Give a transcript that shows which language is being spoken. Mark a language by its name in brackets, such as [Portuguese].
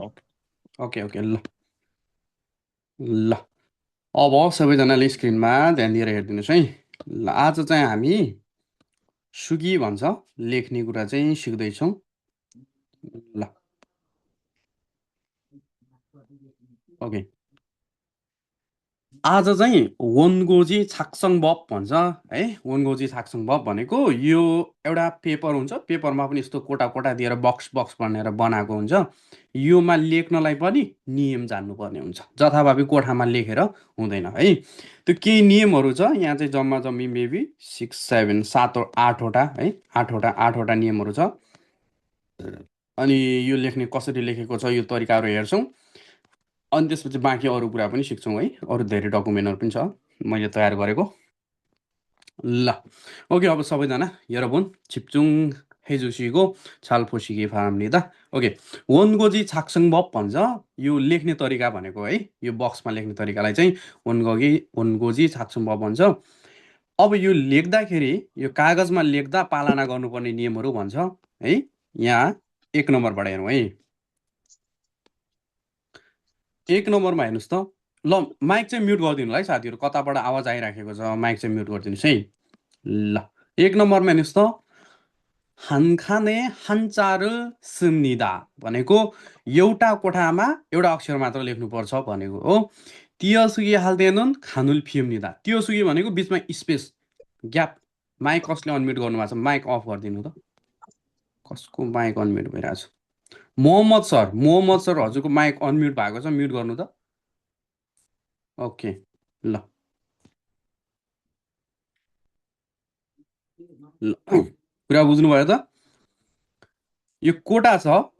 [Nepali] छ okay okay okay ल ल अब सबैजनाले स्क्रिनमा ध्यान दिएर हेरिदिनुहोस् है। ल आज चाहिँ हामी सुगी भन्छ लेख्ने कुरा चाहिँ सिक्दैछौँ। ल ओके आज चाहिँ वनगोजी छाक्सङ बब भन्छ है। वनगोजी छाक्सङ बब भनेको यो एउटा पेपर हुन्छ। पेपरमा पनि यस्तो कोटा कोटा दिएर बक्स बक्स भनेर बनाएको हुन्छ। योमा लेख्नलाई पनि नियम जान्नुपर्ने हुन्छ। जथाभावी कोठामा लेखेर हुँदैन है। त्यो केही नियमहरू छ यहाँ चाहिँ जम्मा जम्मी मेबी 6 7 7 8वटा है। 8वटा नियमहरू छ। अनि यो लेख्ने कसरी लेखेको छ यो तरिकाहरू हेर्छौँ। अनि त्यसपछि बाँकी अरू कुरा पनि सिक्छौँ है। अरू धेरै डकुमेन्टहरू पनि छ मैले तयार गरेको। ल ओके अब सबैजना [Korean] 여러분 집중해주시고 잘 보시기 바랍니다. [Nepali] ओके [Korean] 원고지 작성법 [Nepali] भन्छ। यो लेख्ने तरिका भनेको है। यो बक्समा लेख्ने तरिकालाई चाहिँ वनगोजी छाक्सङबब भन्छ। अब यो लेख्दाखेरि यो कागजमा लेख्दा पालना गर्नुपर्ने नियमहरू भन्छ है। यहाँ 1 नम्बरबाट हेरौँ है। 1 नम्बरमा हेर्नुहोस् त। ल माइक चाहिँ म्युट गरिदिनु है साथीहरू। कताबाट आवाज आइराखेको छ माइक चाहिँ म्युट गरिदिनुहोस् है। ल 1 नम्बरमा हेर्नुहोस् त। [Korean] 한칸에 한자를 씁니다 [Nepali] भनेको एउटा कोठामा एउटा अक्षर मात्र लेख्नुपर्छ भनेको हो। [Korean] 띄어쓰기 할 때는 칸을 피웁니다। [Nepali] 띄어쓰기 भनेको बिचमा स्पेस ग्याप। माइक कसले अनम्युट गर्नुभएको छ माइक अफ गरिदिनु त। कसको माइक अनम्युट भइरहेको छ? मोहम्मद सर हजुरको माइक अनम्युट भएको छ, म्युट गर्नु त। ओके ल कुरा बुझ्नुभयो त? यो कोटा छ।